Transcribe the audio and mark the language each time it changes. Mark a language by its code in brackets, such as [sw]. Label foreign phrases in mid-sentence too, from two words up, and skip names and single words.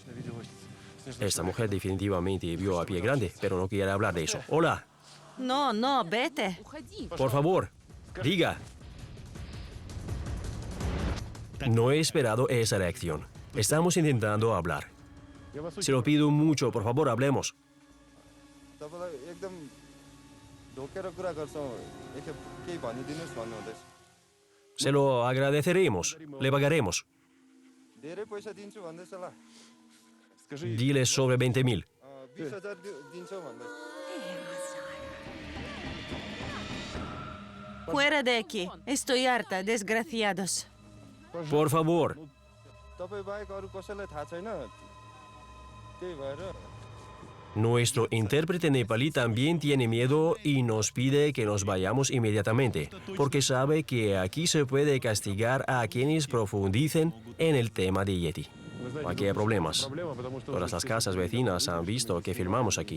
[es] Esta mujer definitivamente vio a Pie Grande, pero no quiere hablar de eso. Hola, No, no, vete. por favor, diga. No he esperado esa reacción. Estamos intentando hablar. Se lo pido mucho, por favor, hablemos. [ne] तपाईँलाई एकदम ढोकेर कुरा गर्छौँ एकखेप केही भनिदिनुहोस् भन्नुहुँदैछ [es] Se lo agradeceremos, le pagaremos. [ne] धेरै पैसा दिन्छु भन्दैछ ल [es] Dile sobre 20.000. [ne] 20,000 दिन्छौ भन्दैछ [es] Fuera de aquí. Estoy harta, desgraciados. Por favor. [ne] तपाईँ बाहेक अरू कसैलाई थाहा छैन त्यही भएर [es] Nuestro intérprete nepalí también tiene miedo y nos pide que nos vayamos inmediatamente, porque sabe que aquí se puede castigar a quienes profundicen en el tema de Yeti. Aquí hay problemas. Todas las casas vecinas han visto que filmamos aquí.